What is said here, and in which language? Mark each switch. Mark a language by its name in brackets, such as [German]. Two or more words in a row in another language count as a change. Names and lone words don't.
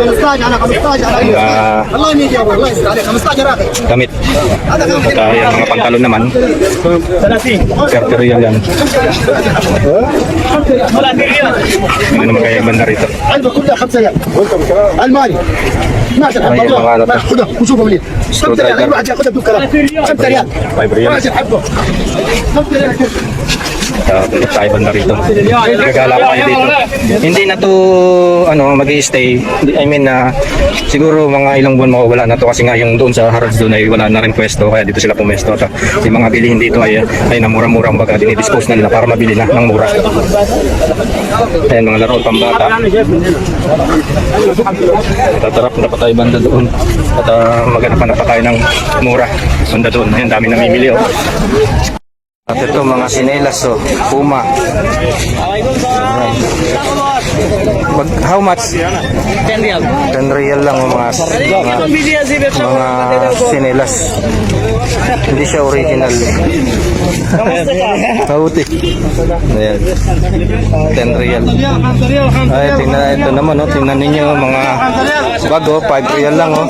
[Filipino] Damit. At yung mga pantalon naman 30 real yan. Ano naman kaya yung banda rito? [Arabic] الماني 12 [Filipino] Ay, yung mga ano to. [Arabic] خذها وشوفها منين 5 ريال اي واحد ياخذها بدون كلام 5 ريال [Filipino] 5 real. [Arabic] واحد حبه 5 ريال [Filipino] Punta tayo banda rito. Gagala ko kayo dito. Hindi na to ano, mag-i-stay. [English] I mean [Filipino] na siguro mga ilang buwan mawawala na to kasi nga yung doon sa Harrods doon ay wala na rin pwesto kaya dito sila pumesto. At yung mga bilihin dito ay namura-murang baga dinidispose na nila para mabili na ng mura. Ayan mga laro pambata. Tatarap na pa tayo banda doon. At maghanap pa tayo ng mura. Banda doon. Ayan, dami namimili oh. At ito mga sinelas oh, Puma. [English] How much? [Filipino] 10 real. 10 real lang oh, mga sinelas. Hindi siya original. Kauti. Ayan. 10 real. Ay, tingnan ito naman oh, tingnan ninyo mga bago, 5 real lang oh.